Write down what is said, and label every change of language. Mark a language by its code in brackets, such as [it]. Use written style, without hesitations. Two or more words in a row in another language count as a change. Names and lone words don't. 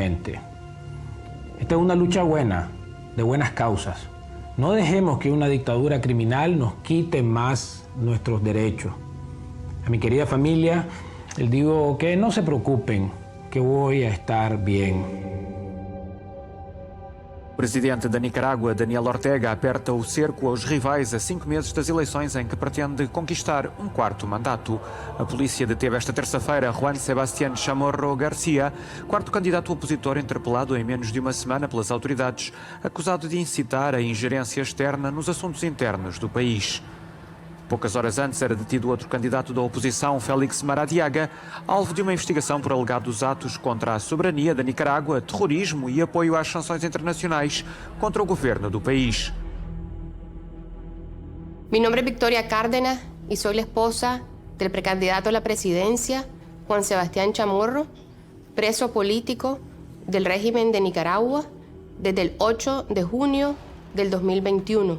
[es] Esta es una lucha buena, de buenas causas, No dejemos que una dictadura criminal nos quite más nuestros derechos. A mi querida familia, les digo que no se preocupen, que voy a estar bien. [pt] O presidente da Nicarágua, Daniel Ortega, aperta o cerco aos rivais a 5 meses das eleições em que pretende conquistar um 4º mandato. A polícia deteve esta terça-feira Juan Sebastián Chamorro García, 4º candidato opositor interpelado em menos de uma semana pelas autoridades, acusado de incitar a ingerência externa nos assuntos internos do país. Poucas horas antes era detido outro candidato da oposição, Félix Maradiaga, alvo de uma investigação por alegados atos contra a soberania da Nicarágua, terrorismo e apoio às sanções internacionais contra o governo do país. [es] Mi nombre es Victoria Cárdenas y soy la esposa del precandidato a la presidencia, Juan Sebastián Chamorro, preso político del régimen de Nicaragua desde el 8 de junio del 2021.